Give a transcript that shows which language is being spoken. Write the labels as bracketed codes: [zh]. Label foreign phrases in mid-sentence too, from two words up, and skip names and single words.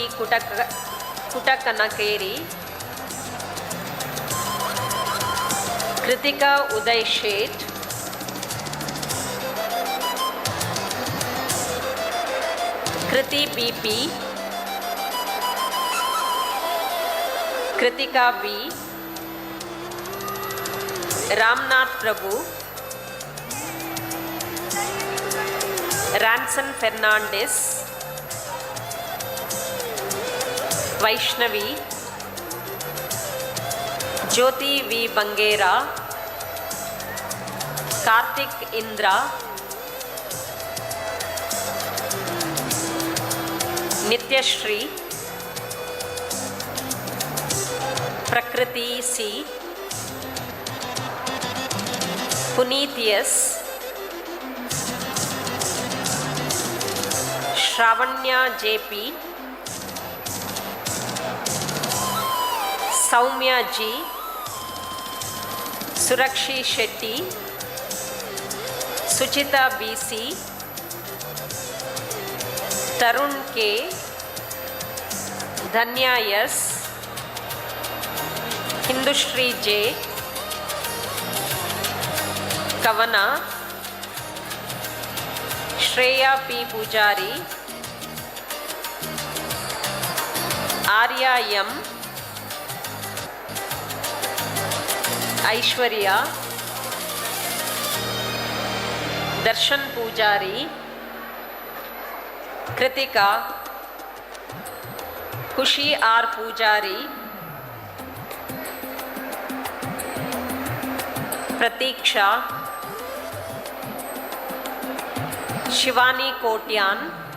[en] Kutakanakeri, Kritika Uday Sheth, Kriti BP, Kritika B, Ramnath Prabhu, Ranson Fernandez, Vaishnavi, Jyoti V. Bangera, Karthik Indra, Nityashri, Prakriti C. Puneet S. Shravanya JP. Saumya G. Surakshi Shetty. Suchita BC. Tarun K. Dhanya S. Hindushri J. Kavana. Shreya P. Pujari. Arya M. Aishwarya. Darshan Pujari. Kritika. Kushi R. Pujari. Pratiksha. Shivani Kotyan.